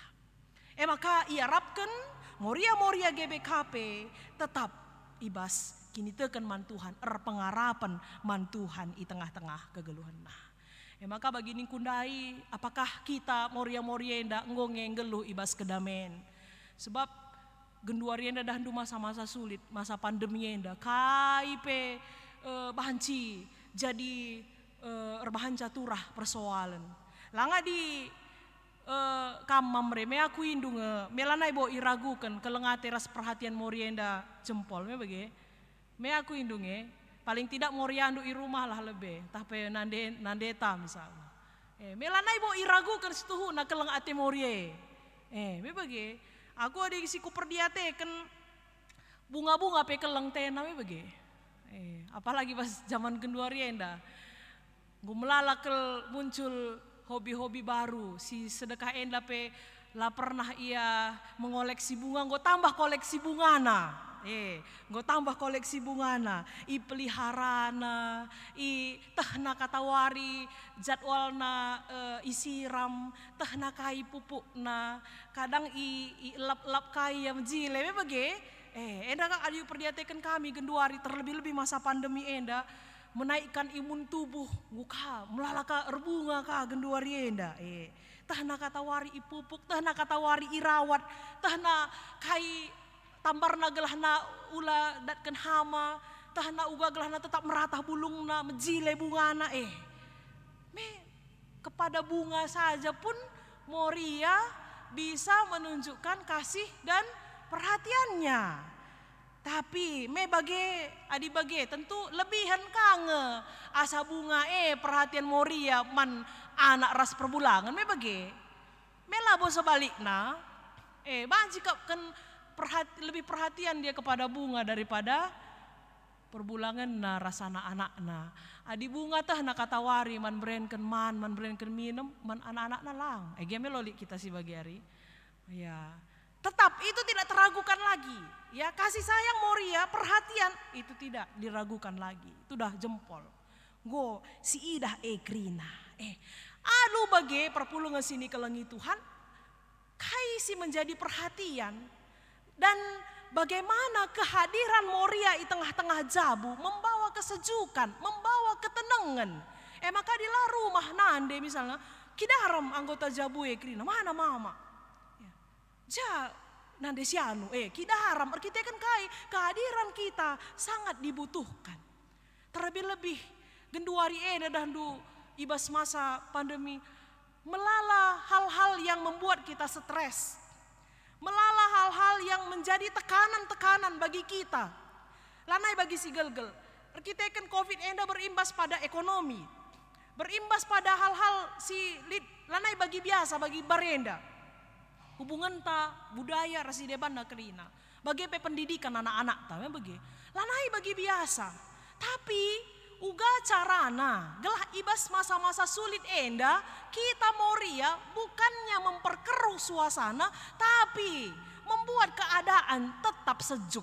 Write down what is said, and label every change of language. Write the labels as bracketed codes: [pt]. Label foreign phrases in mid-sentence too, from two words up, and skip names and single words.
[btx] Maka iarapkan Moria-Moria GBKP tetap ibas kini teken mantuhan pengarapan mantuhan [id] di tengah-tengah [btx] kegeluhan. Maka bagi kundai [id] apakah kita [btx] Moria-Moria ndak ngongeng geluh ibas kedamen. Sebab genduari enda dahandu [id] masa-masa sulit, masa pandemi [btx] enda kai pe banci jadi rebahan caturah persoalan. Langa di kamam reme aku indung melanai bo iragukan kelengate ras perhatian Morienda jempol me bage. Me aku indunge [id] paling tidak [btx] Moriandu i rumah lah lebih tapi nandeta misalnya. Melanai bo iragukan setuhu na kelengate Morie. Me bage aku ada siku perdiate kan bunga-bunga pe keleng tena me bage. [id] Apalagi pas zaman [btx] genduari enda. [id] Gue melalak muncul hobi-hobi baru. [btx] Si sedekah enda pe lah pernah ia [id] mengoleksi bunga. Gue tambah koleksi bungana. Gue tambah koleksi bungana. I peliharana. [btx] I tehna katawari. Jadwalna isiram. Tehna kai pupukna. Kadang i lap-lap kai yang jile. Bagi. Enda kan adi perdiatekan kami genduari. [id] Terlebih-lebih masa pandemi [btx] enda. [id] Menaikkan imun tubuh [btx] muka melalaka erbunga ka genduari enda tahna katawari ipupuk tahna katawari irawat tahna kai tambarna gelahna ula datkan hama tahna uga gelahna tetap meratah bulungna menjile bungana [id] kepada bunga saja pun Moria bisa menunjukkan kasih dan perhatiannya. [btx] Tapi me bage adi bage tentu lebihan kange asa bunga perhatian Moria man anak ras perbulangan me bage me labo sebaliknya banci kan [id] lebih perhatian dia kepada bunga daripada [btx] perbulangan na rasana anak-anak adi bunga tah na katawari man berenken minum man anak-anak na lang me loli kita si bagi hari ya. [id] Tetap itu tidak teragukan lagi. Ya, kasih sayang Moria, perhatian itu tidak diragukan lagi. Itu dah jempol. [btx] Go si idah krina. Aduh bage perpulungan sini kelengi Tuhan. Kai si [id] menjadi perhatian. Dan bagaimana kehadiran Moria di tengah-tengah jabu membawa kesejukan, membawa ketenangan. Maka di rumah nande misalnya, [btx] kidaram anggota jabu krina. [id] Mana mama? [btx] Ja nande sianu kita haram kita kan kai [id] kehadiran kita sangat dibutuhkan. Terlebih-lebih [btx] genduari dandu ibas [id] masa pandemi melala hal-hal yang membuat kita stres. Melala hal-hal yang menjadi tekanan-tekanan bagi kita. [btx] Lanai bagi si gelgel. Kita kan Covid enda [id] berimbas pada ekonomi. Berimbas pada hal-hal [btx] si lanai bagi biasa bagi barenda. Hubungan ta budaya rasi deban na kerina. Bagi pendidikan anak-anak ta bagi. Lanai bagi biasa. Tapi uga carana gelah ibas masa-masa sulit enda kita Moria [id] bukannya memperkeruh suasana, tapi membuat keadaan tetap sejuk.